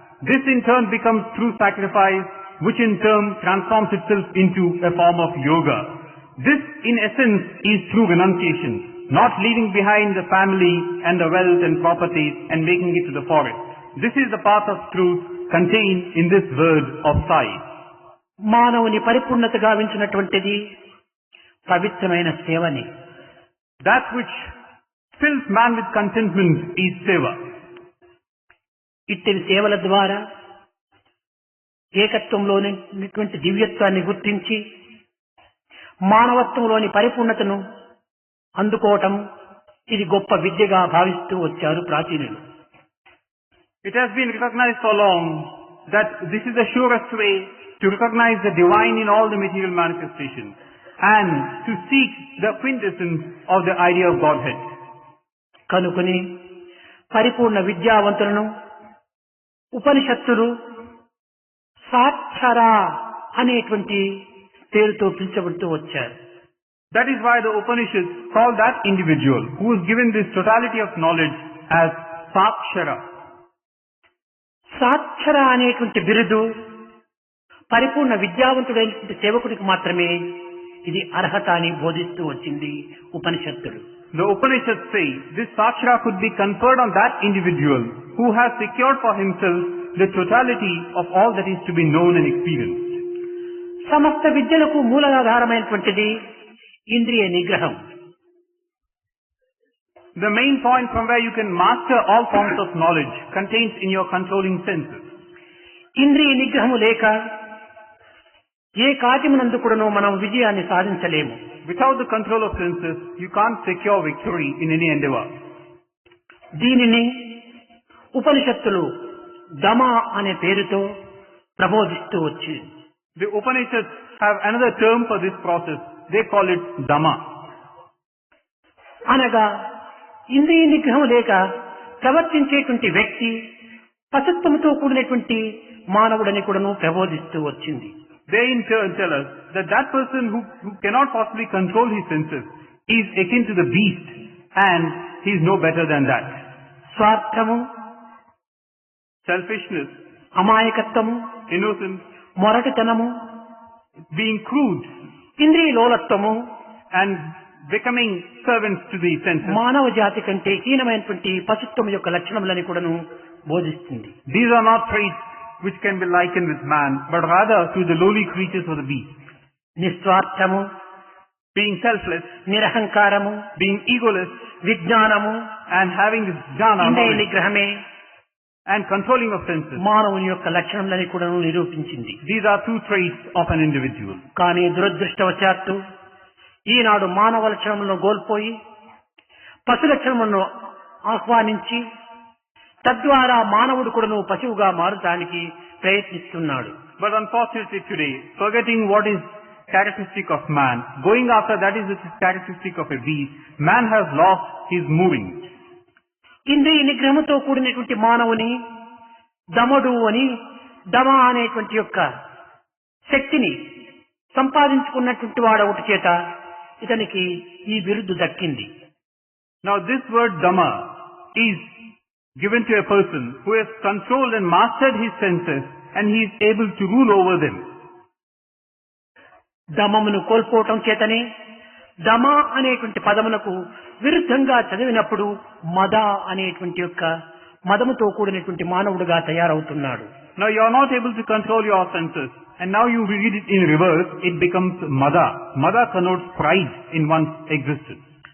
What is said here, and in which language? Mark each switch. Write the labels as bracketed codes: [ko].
[en] This in turn becomes true sacrifice, which in turn transforms itself into a form of yoga. This in essence is true renunciation, not leaving behind the family and the wealth and properties and making it to the forest. This is the path of truth contained in this word of Sai. [te] మానవుని పరిపూర్ణత గావించినటువంటిది పవిత్రమైన సేవని. [en] That which fills man with contentment is seva. [te] ఇట్టి సేవల ద్వారా ఏకత్వంలోని దివ్యత్వాన్ని గుర్తించి మానవత్వంలోని పరిపూర్ణతను అందుకోవటం ఇది గొప్ప విద్యగా భావిస్తూ వచ్చారు ప్రాచీనులు. [en] It has been recognized so long that this is the surest way to recognize the divine in all the material manifestations and to seek the quintessence of the idea of Godhead. [te] కనుకొని పరిపూర్ణ విద్యావంతులను ఉపనిషత్తులు సాక్షరా అనేటువంటి పేరుతో పిలుచబడుతూ వచ్చారు. [en] That is why the Upanishads call that individual who is given this totality of knowledge as Sakshara. [te] సాక్షర అనేటువంటి బిరుదు పరిపూర్ణ విద్యావంతుడైనటువంటి సేవకుడికి మాత్రమే ఇది అర్హత అని బోధిస్తూ వచ్చింది ఉపనిషత్తులు. [en] The Upanishads say this Sakshara could be conferred on that individual who has secured for himself the totality of all that is to be known and experienced. [te] సమస్త విద్యలకు మూలాధారమైనటువంటిది ఇంద్రియ నిగ్రహం. [en] The main point from where you can master all forms of knowledge contains in your controlling senses. [te] ఇంద్రియ నిగ్రహము లేక ఏ కార్యమునందు కూడాను మనం విజయాన్ని సాధించలేము. [en] Without the control of senses, you can't secure victory in any endeavor. [te] దీనిని ఉపనిషత్తులు దమ అనే పేరుతో ప్రబోధిస్తూ వచ్చి [en] The Upanishads have another term for this process. They call it Dhamma. [te] అనగా ఇంద్రియ నిగ్రహం లేక ప్రవర్తించేటువంటి వ్యక్తి పశుత్వముతో కూడినటువంటి మానవుడని కూడాను ప్రబోధిస్తూ వచ్చింది. [en] They in turn tell us that that person who cannot possibly control his senses is akin to the beast and he is no better than that. [te] స్వార్థము, [en] Selfishness, [te] అమాయకత్వము, [en] innocence, [te] మొరటితనము, [en] being crude [te] ఇంద్రియ లోలత్వము [en] and becoming servants to the senses. [te] మానవ జాతి కంటే హీనమైనటువంటి పశుత్వం యొక్క లక్షణములని కూడాను బోధిస్తుంది. [en] These are not traits which can be likened with man, but rather to the lowly creatures of the beast. [te] నిస్వార్థము, [en] Being selfless, [te] నిరహంకారము, [en] being egoless, [te] విజ్ఞానము, [en] and having this jnana [te] ఇంద్రియ [en] knowledge [te] నిగ్రహమే [en] and controlling of senses. [te] మానవుని యొక్క లక్షణములని కూడాను నిరూపించింది. [en] These are two traits of an individual. [te] కానీ దురదృష్టవశాత్తు ఈనాడు మానవ లక్షణములను కోల్పోయి పశు లక్షణములను ఆహ్వానించి తద్వారా మానవుడు కూడాను పశువుగా మారటానికి ప్రయత్నిస్తున్నాడు. [en] But unfortunately today, forgetting what is characteristic of man, going after that is the characteristic of a beast, man has lost his moving. [te] ఇంద్రియ నిగ్రహంతో కూడినటువంటి మానవుని దమడు అని దమ అనేటువంటి యొక్క శక్తిని సంపాదించుకున్నటువంటి వాడొకటి చేత ఇతనికి ఈ బిరుదు దక్కింది. [en] Now this word Dhamma is given to a person who has controlled and mastered his senses and he is able to rule over them. [te] దమమును కోల్పోవటం చేతనే దమ అనేటువంటి పదమునకు విరుద్ధంగా చదివినప్పుడు మద అనేటువంటి యొక్క మదముతో కూడినటువంటి మానవుడుగా తయారవుతున్నాడు. [en] Now you are not able to control your senses and now you read it in reverse, it becomes Mada. Mada connotes pride in one's existence.